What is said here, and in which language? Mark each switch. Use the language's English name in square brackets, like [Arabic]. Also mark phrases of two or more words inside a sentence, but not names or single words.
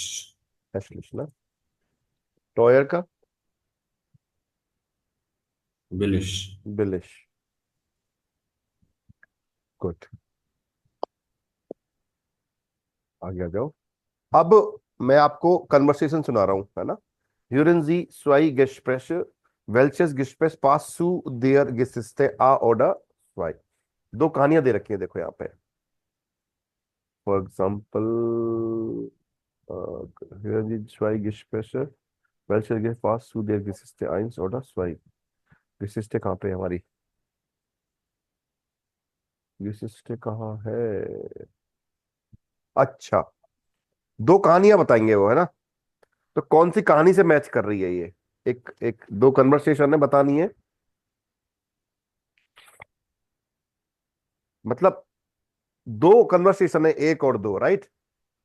[Hindi] हैशलिश ना। टॉयर का बिलिश। बिलिश। गुड, आगे आ जाओ। अब मैं आपको कन्वर्सेशन सुना रहा हूं, है ना। [German] Hören Sie zwei Gespräche, welches Gespräch passt zu der Geschichte A oder zwei? [Hindi] दो कहानियां दे रखी हैं देखो यहाँ पे। [English] for example, [German] hören Sie zwei Gespräche, welches Gespräch passt zu der Geschichte 1 oder 2? [Hindi] Geschichte कहाँ पे है हमारी? Geschichte कहाँ है? अच्छा, दो कहानियां बताएंगे वो, है ना। तो कौन सी कहानी से मैच कर रही है ये? एक एक दो कन्वर्सेशन है बतानी है, मतलब दो कन्वर्सेशन है, एक और दो, राइट।